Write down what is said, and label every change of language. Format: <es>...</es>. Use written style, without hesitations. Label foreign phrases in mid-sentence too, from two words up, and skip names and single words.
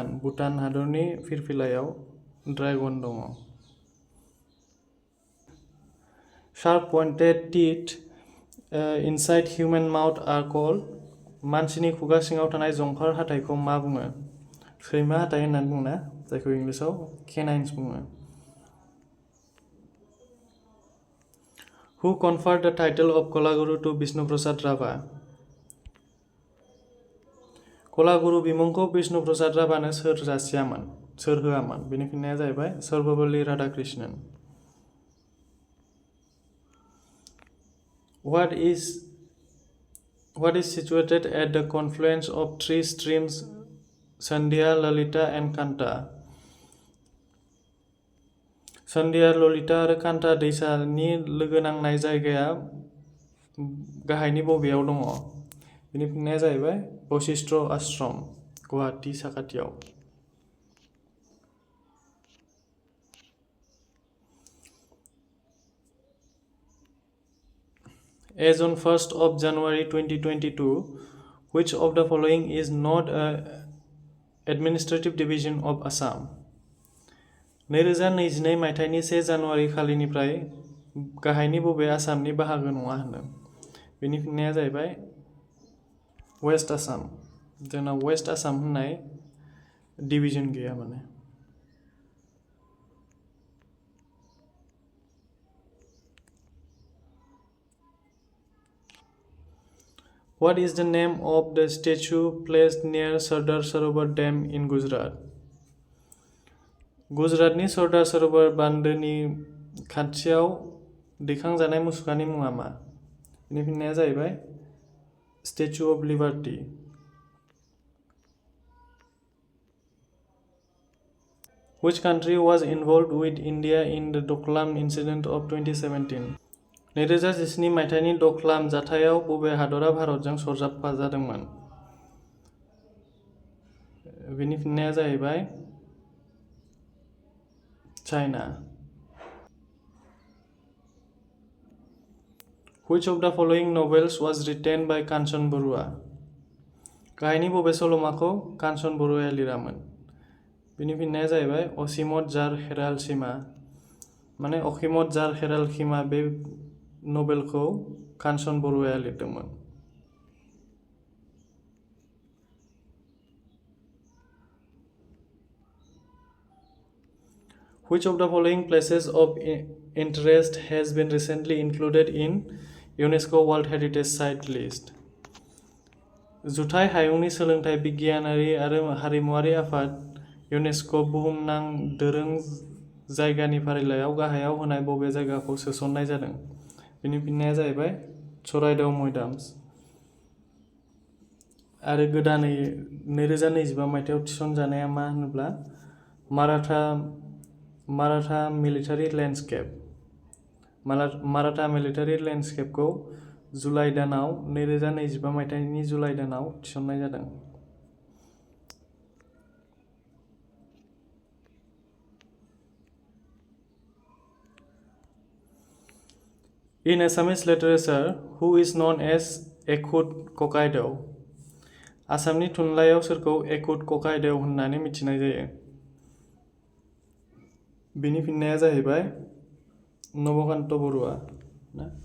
<brx>भुटान हादरनि फिरफिलायाव ड्रागन दङ।</brx> <en>Sharp pointed teeth inside human mouth are called</en> <brx>मानसिनि खुगा सिङाव थानाय जंफार हाथाइखौ मा बुङो? सैमा हाथाइ होननानै बुङो ना, जायखौ इंलिशाव केनाइन्स बुङो।</brx> <en>Who conferred the title of Kolaguru to Vishnu Prasad Rava?</en> <brx>कलागुरु बिमुंखौ विष्णु प्रसाद राभानो सोर जासियामोन, सोर होआमोन? बेनि फिननाया जाहैबाय सर्वपल्ली राधाकृष्णन।</brx> <en>What is situated at the confluence of three streams Sandhya, Lalita and Kanta?</en> <brx>सन्ध्या, ललिता आरो कान्ता दैसानि लोगो नांनाय जायगाया गाहायनि बबेयाव दङ? बेनि फिननाया जाहैबाय वशिष्ठ आश्रम, गुवाहाटी साखाथियाव।</brx> <en>As on 1st of January 2022, which of the following is not a administrative division of Assam?</en> <brx>2022 मायथाइनि 1 जानुवारि खालिनिफ्राय गाहायनि बबे आसामनि बाहागो नङा होनदों? बेनि फिननाया जाहैबाय वेस्ट आसाम। जोंना वेस्ट आसाम होननाय डिभिजन गैया माने।</brx> <en>What is the name of the statue placed near Sardar Sarovar Dam in Gujarat?</en> <brx>गुजरातनि सरदार सरोवर बान्दोनि खाथियाव दैखांजानाय मुसुखानि मुङा मा? बेनि फिननाया जाहैबाय स्टेचु अफ लिबार्टी।</brx> <en>Which country was involved with India in the Doklam incident of 2017?</en> <brx>2017 मायथाइनि डकलाम जाथायाव बबे हादरा भारतजों सरजाबफा जादोंमोन? बेनि फिननाया जाहैबाय China.</brx> <en>Which of the following novels was written by Kanchan Barua?</en> <brx>गाहायनि बबे सल'माखौ कांचन बरुवाया लिरामोन? बेनि फिननाया जाहैबाय असीमत जार हेराल सीमा। माने असीमत जार हेराल सीमा बे नभेलखौ कांचन बरुवाया लिरदोंमोन।</brx> <en>Which of the following places of interest has been recently included in UNESCO World Heritage Site list?</en> <brx>जुथाइ हायुंनि सोलोंथाइ बिगियानारि आरो हारिमुआरि आफाद इउनेस्को बुहुमनां दोरों जायगानि फारिलाइयाव गाहायाव होनाय बबे जायगाखौ सोसननाय जादों? बेनि फिननाया जाहैबाय चराइदेव मयदाम्स। आरो गोदानै 2025 मायथाइयाव थिसनजानाया मा होनोब्ला माराठा मिलिटारि लेन्डस्केप। माराठा मिलिटारि लेन्डस्केपखौ जुलाइ दानाव 2025 मायथाइनि जुलाइ दानाव थिसननाय जादों।</brx> <en>In Assamese literature, who is known as Ekut Kokaidew?</en> <brx>आसामनि थुनलाइयाव सोरखौ एकुट ककाइदेव होननानै मिथिनाय जायो? बिनि फिननाया जाहैबाय नबकान्त बरुवा ना।</brx>